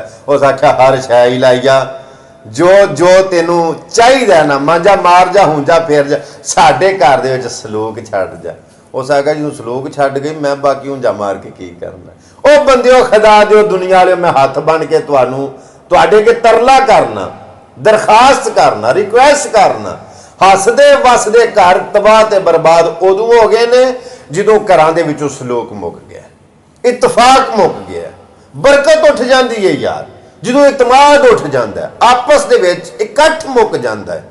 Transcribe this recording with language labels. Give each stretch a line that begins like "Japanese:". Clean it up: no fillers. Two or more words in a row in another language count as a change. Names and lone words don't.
Punjabi: ਉਸ ਆਖਿਆ ਹਰ ਸ਼ੈ ਹੀ ਲਾਈ ਜਾ, ਜੋ ਜੋ ਤੈਨੂੰ ਚਾਹੀਏ ਨਾ, ਮਾਂਜਾ ਮਾਰ ਜਾ, ਹੂੰਝਾ ਫੇਰ ਜਾ, ਸਾਡੇ ਘਰ ਦੇ ਵਿਚ ਸਲੂਕ ਛੱਡ ਜਾ। ਉਸ ਆਖਿਆ ਜੋ ਸਲੂਕ ਛੱਡ ਗਈ ਮੈਂ ਬਾਕੀ ਹੂੰਝਾ ਮਾਰ ਕੇ ਕੀ ਕਰਨਾ। ਓ ਬੰਦਿਓ ਖ਼ੁਦਾ ਦਿਓ ਦੁਨੀਆ ਵਾਲੇ, ਮੈਂ ਹੱਥ ਬੰਨ੍ਹ ਕੇ ਤੁਹਾਨੂੰ ਤੁਹਾਡੇ ਅੱਗੇ ਤਰਲਾ ਕਰਨਾ, ਦਰਖਾਸਤ ਕਰਨਾ, ਰਿਕੁਐਸਟ ਕਰਨਾ। ਹੱਸਦੇ ਵਸਦੇ ਘਰ ਤਬਾਹ ਤੇ ਬਰਬਾਦ ਉਦੋਂ ਹੋ ਗਏ ਨੇ ਜਦੋਂ ਘਰਾਂ ਦੇ ਵਿੱਚੋਂ ਸਲੂਕ ਮੁੱਕ ਗਿਆ, ਇਤਫਾਕ ਮੁੱਕ ਗਿਆ, ਬਰਕਤ ਉੱਠ ਜਾਂਦੀ ਹੈ ਯਾਰ। ਜਦੋਂ ਇਤਮਾਦ ਉੱਠ ਜਾਂਦਾ ਹੈ, ਆਪਸ ਦੇ ਵਿੱਚ ਇਕੱਠ ਮੁੱਕ ਜਾਂਦਾ ਹੈ।